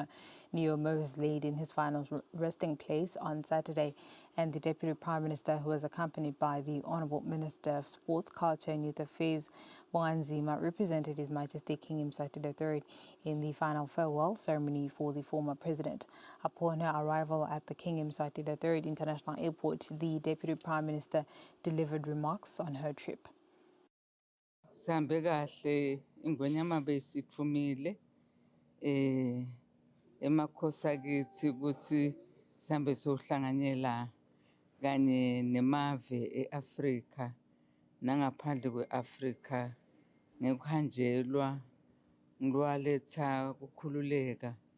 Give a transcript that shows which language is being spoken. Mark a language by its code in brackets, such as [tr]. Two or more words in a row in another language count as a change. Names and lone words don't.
[en] Nujoma was laid in his final resting place on Saturday, and the Deputy Prime Minister, who was accompanied by the Honourable Minister of Sports, Culture and Youth Affairs, Wanzima, represented His Majesty King Mswati III in the final farewell ceremony for the former president. Upon her arrival at the King Mswati III International Airport, the Deputy Prime Minister delivered remarks on her trip. [ss] Sambe kahle ingwenyama besithumile emakhosi akithi ukuthi sambe sohlanganyela kanye nemave eAfrika nangaphandle kweAfrika ngekuhanjelwa ngilwaletha ukukhululeka